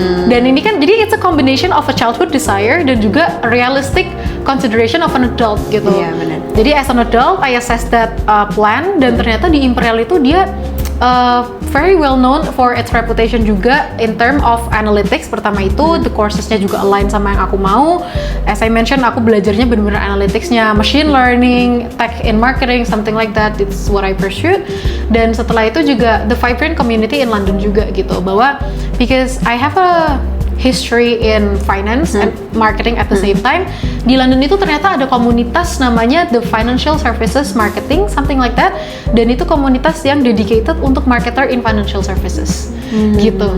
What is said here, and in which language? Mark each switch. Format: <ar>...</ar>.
<id>Dan ini kan jadi</id> <en>it's a combination of a childhood desire</en> <id>dan juga</id> <en>a realistic consideration of an adult gitu.</en> <id>Iya, benar.</id> <en>Jadi as an adult I assess that plan,</en> <id>dan ternyata di Imperial itu dia</id> <en>very well known for its reputation juga in term of analytics.</en> <id>Pertama itu the coursesnya juga align sama yang aku mau.</id> <en>As I mentioned,</en> <id>aku belajarnya benar-benar analyticsnya, machine learning, tech in marketing, something like that.</id> <en>It's what I pursued.</en> <id>Dan setelah itu juga</id> <en>the vibrant community in London</en> <id>juga gitu, bahwa</id> <en>because I have a history in finance and marketing at the same time,</en> <id>di London itu ternyata ada komunitas namanya</id> <en>The Financial Services Marketing, something like that,</en> <id>dan itu komunitas yang</id> <en>dedicated untuk marketer in financial services gitu.</en>